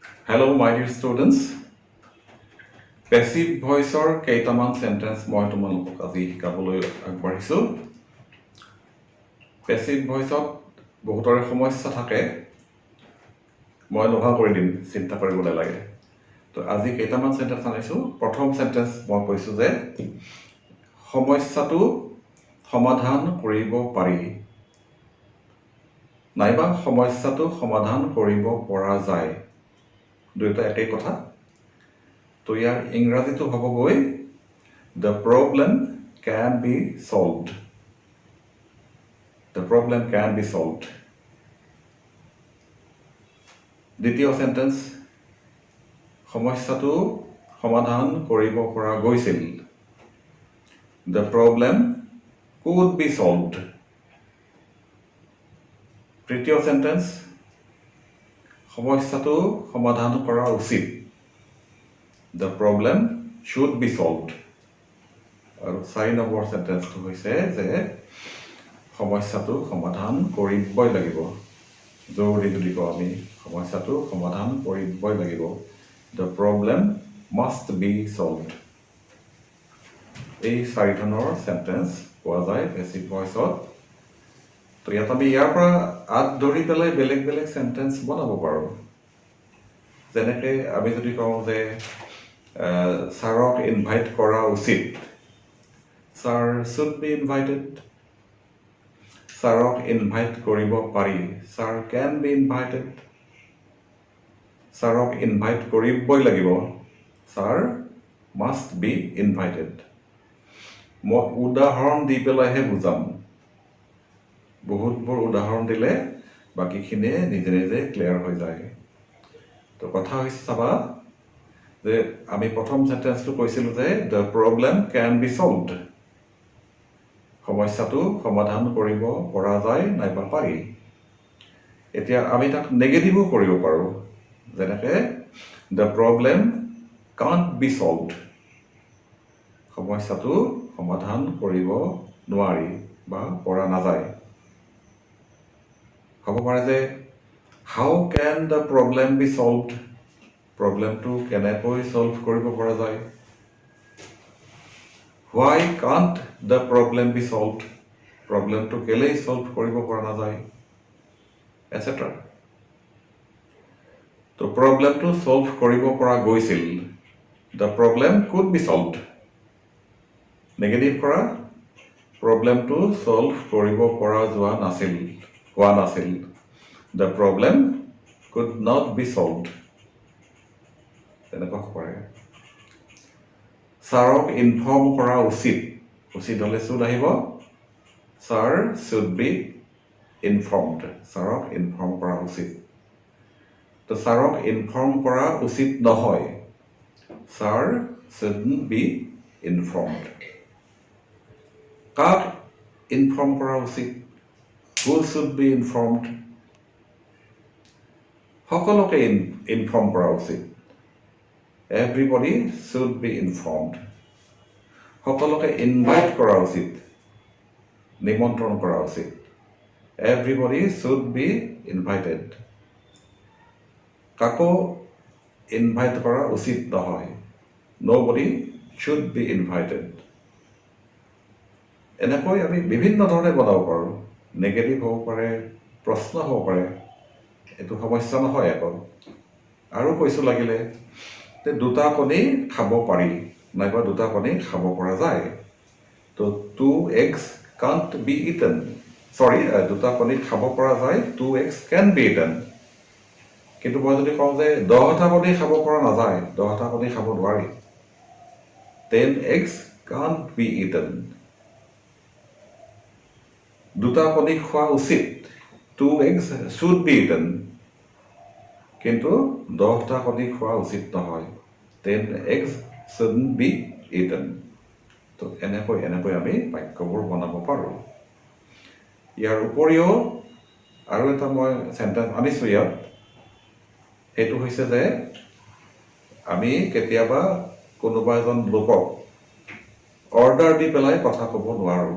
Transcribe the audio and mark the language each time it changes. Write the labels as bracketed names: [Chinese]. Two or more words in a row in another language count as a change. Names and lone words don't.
[English] Hello, my dear students. Passive voice [Assamese] ৰ কেইটামান সেন্টেন্স মই তোমালোকক আজি শিকাবলৈ আগবাঢ়িছো। [English] Passive voice [Assamese] ত বহুতৰে সমস্যা থাকে। মই নোহোৱা কৰি দিম, চিন্তা কৰিব নালাগে। তো আজি কেইটামান সেন্টেন্স আনিছো। প্ৰথম সেন্টেন্স মই কৈছো যে সমস্যাটো সমাধান কৰিব পাৰি। নাইবা সমস্যাটো সমাধান কৰিব পৰা যায়। দুইটা একেই কথা। তো ইয়াৰ ইংৰাজীটো হ'বগৈ [English] the problem can be solved. The problem can be solved. [Assamese] দ্বিতীয় সেন্টেন্স সমস্যাটো সমাধান কৰিব পৰা গৈছিল। [English] The problem could be solved. [Assamese] তৃতীয় সেন্টেন্স সমস্যাটো সমাধান কৰা উচিত। [English] The problem should be solved. [Assamese] আৰু 4 নম্বৰ সেন্টেন্সটো হৈছে যে সমস্যাটো সমাধান কৰিবই লাগিব। জৰুৰী যদি কওঁ আমি সমস্যাটো সমাধান কৰিবই লাগিব। [English] The problem must be solved. [Assamese] এই 4 ধৰণৰ সেন্টেন্স পোৱা যায় [English] passive voice. [Assamese] তো ইয়াত আমি ইয়াৰ পৰা আদ ধৰি পেলাই বেলেগ বেলেগ সেন্টেন্স বনাব পাৰোঁ। যেনেকৈ আমি যদি কওঁ যে ছাৰক ইনভাইট কৰা উচিত। [English] ছাৰ should be invited. [Assamese] ছাৰক ইনভাইট কৰিব পাৰি। [English] ছাৰ can be invited. [Assamese] ছাৰক ইনভাইট কৰিবই লাগিব। [English] ছাৰ must be invited. [Assamese] মই উদাহৰণ দি পেলাইহে বুজাম। বহুতবোৰ উদাহৰণ দিলে বাকীখিনিয়ে নিজে নিজে ক্লিয়াৰ হৈ যায়। তো কথা হৈছে চাবা যে আমি প্ৰথম সেন্টেন্সটো কৈছিলোঁ যে [English] the problem can be solved. [Assamese] সমস্যাটো সমাধান কৰিব পৰা যায় নাইবা পাৰি। এতিয়া আমি তাক নেগেটিভো কৰিব পাৰোঁ। যেনেকৈ [English] the problem can't be solved. [Assamese] সমস্যাটো সমাধান কৰিব নোৱাৰি বা পৰা নাযায়। হ'ব পাৰে যে [English] how can the problem be solved? [Assamese] প্ৰব্লেমটো কেনেকৈ সলভ কৰিব পৰা যায়? [English] Why can't the problem be solved? [Assamese] প্ৰব্লেমটো কেলেই সলভ কৰিব পৰা নাযায়? etc. তো প্ৰব্লেমটো সলভ কৰিব পৰা গৈছিল। [English] The problem could be solved. [Assamese] নেগেটিভ কৰা প্ৰব্লেমটো সলভ কৰিব পৰা হোৱা নাছিল। [English] The problem could not be solved. [Assamese] তেনেকুৱা কৰে। ছাৰক ইনফৰ্ম কৰা উচিত। উচিত হ'লে should আহিব। [English] ছাৰ should be informed. [Assamese] ছাৰক ইনফৰ্ম কৰা উচিত। তো ছাৰক ইনফৰ্ম কৰা উচিত নহয়। [English] ছাৰ shouldn't be informed. [Assamese] কাক ইনফৰ্ম কৰা উচিত? [English] Who should be informed? [Assamese] সকলোকে ইনফৰ্ম কৰা উচিত। [English] Everybody should be informed. [Assamese] সকলোকে ইনভাইট কৰা উচিত। নিমন্ত্ৰণ কৰা উচিত। [English] Everybody should be invited. [Assamese] কাকো ইনভাইট কৰা উচিত নহয়। [English] Nobody should be invited. [Assamese] এনেকৈ আমি বিভিন্ন ধৰণে বনাব পাৰোঁ। নেগেটিভ হ'ব পাৰে, প্ৰশ্ন হ'ব পাৰে। এইটো সমস্যা নহয় আকৌ। আৰু কৈছোঁ লাগিলে যে দুটা কণী খাব পাৰি নাইবা দুটা কণী খাব পৰা যায়। [English] তো 2 eggs can't be eaten. [Assamese] দুটা কণী খাব পৰা যায়, [English] 2 eggs can be eaten. [Assamese] কিন্তু মই যদি কওঁ যে 10টা কণী খাব পৰা নাযায়, 10টা কণী খাব নোৱাৰি, [English] 10 eggs can't be eaten. [Assamese] দুটা কণী খোৱা উচিত, [English] 2 eggs should be eaten. [Assamese] কিন্তু 10টা কণী খোৱা উচিত নহয়, [English] 10 eggs shouldn't be eaten. [Assamese] তো এনেকৈ আমি বাক্যবোৰ বনাব পাৰোঁ। ইয়াৰ উপৰিও আৰু এটা মই সেন্টেন্স আনিছোঁ ইয়াত। সেইটো হৈছে যে আমি কেতিয়াবা কোনোবা এজন লোকক অৰ্ডাৰ দি পেলাই কথা ক'ব নোৱাৰোঁ।